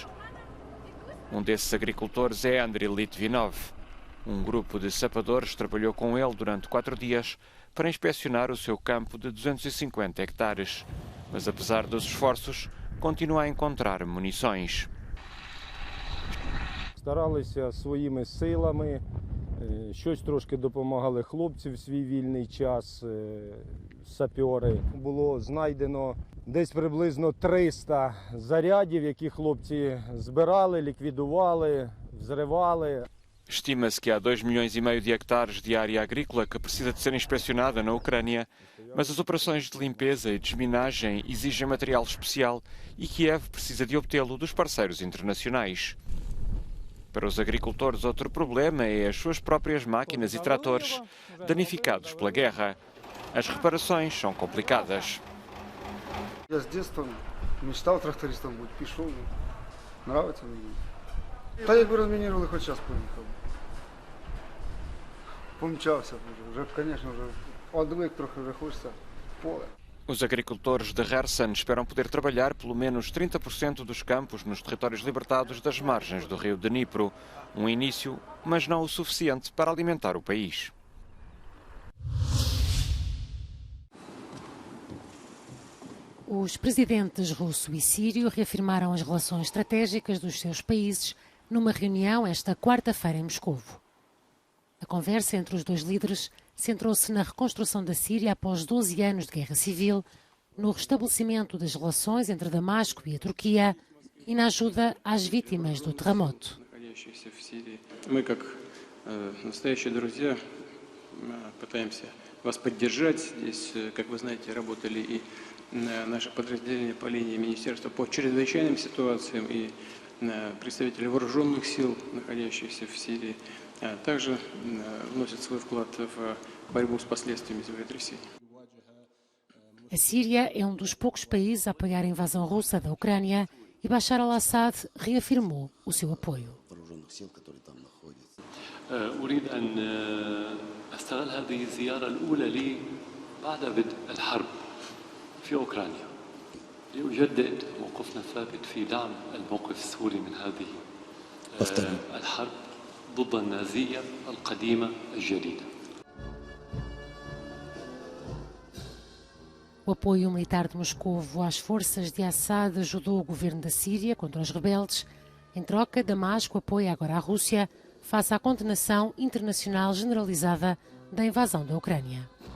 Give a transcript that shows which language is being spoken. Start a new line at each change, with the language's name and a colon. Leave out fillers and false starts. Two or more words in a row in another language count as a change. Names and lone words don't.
Portuguese: Um desses agricultores é Andriy Litvinov. Um grupo de sapadores trabalhou com ele durante 4 dias para inspecionar o seu campo de 250 hectares. Mas, apesar dos esforços, continua a encontrar munições.
Ukrainian: Старалися своїми силами, щось трошки допомагали хлопці в свій вільний час, сапери. Було знайдено десь приблизно 300 зарядів, які хлопці збирали, ліквідували, взривали.
Portuguese: Estima-se que há 2,5 milhões de hectares de área agrícola que precisa de ser inspecionada na Ucrânia, mas as operações de limpeza e desminagem exigem material especial e Kiev precisa de obtê-lo dos parceiros internacionais. Para os agricultores, outro problema é as suas próprias máquinas e tratores danificados pela guerra. As reparações são complicadas.
Russian: Я с детства мечтал трактористом быть,
Ukrainian: пішов, нравиться мені. Та якби розмінірували, хоч час поїхав. Помчався вже, звісно, вже одвик трохи, вже хочеться в поле.
Portuguese: Os agricultores de Kherson esperam poder trabalhar pelo menos 30% dos campos nos territórios libertados das margens do rio Dnipro. Um início, mas não o suficiente para alimentar o país. Os presidentes russo e sírio reafirmaram as relações estratégicas dos seus países numa reunião esta quarta-feira em Moscovo. A conversa entre os dois líderes centrou-se na reconstrução da Síria após 12 anos de guerra civil, no restabelecimento das relações entre Damasco e a Turquia e na ajuda às vítimas do terremoto.
Russian: Мы, как настоящие друзья, пытаемся вас поддержать. Здесь, как вы знаете, работали и наши подразделения по линии Министерства по чрезвычайным ситуациям и представители вооруженных сил, находящихся в Сирии, также вносят свой вклад в борьбу с последствиями землетрясений.
Portuguese: A Síria é um dos poucos países a apoiar a invasão russa da Ucrânia e Bashar al-Assad reafirmou o seu apoio.
Arabic: أريد أن أستغل هذه الزيارة الأولى لي بعد بدء الحرب في أوكرانيا لأجدد موقفنا الثابت في دعم الموقف السوري من هذه الحرب ضد النازية القديمة الجديدة.
Portuguese: O apoio militar de Moscovo às forças de Assad ajudou o governo da Síria contra os rebeldes. Em troca, Damasco apoia agora a Rússia face à condenação internacional generalizada da invasão da Ucrânia.